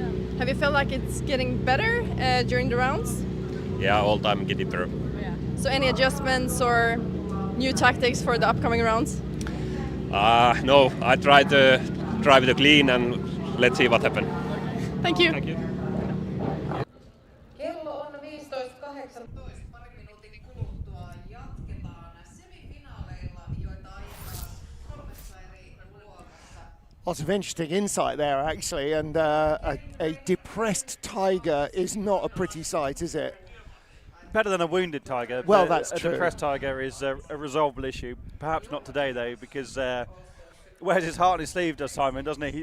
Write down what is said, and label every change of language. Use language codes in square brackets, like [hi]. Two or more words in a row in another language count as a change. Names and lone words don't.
[en] Have you felt like it's getting better during the rounds? Yeah, all time getting better. Yeah. So any adjustments or new tactics for the upcoming rounds? No, I try to drive it clean, and let's see what happens. Thank you. Thank you. [fi] Kello on 15.18. Parin minuutin kuluttua jatketaan semifinaaleilla, joita ajetaan 3 eri luokassa. [en] Lots of interesting insight there, actually, and a depressed tiger is not a pretty sight, is it? Better than a wounded tiger. Well, that's a true. A depressed tiger is a resolvable issue. Perhaps not today, though, because wears his heart on his sleeve, does Simon, doesn't he?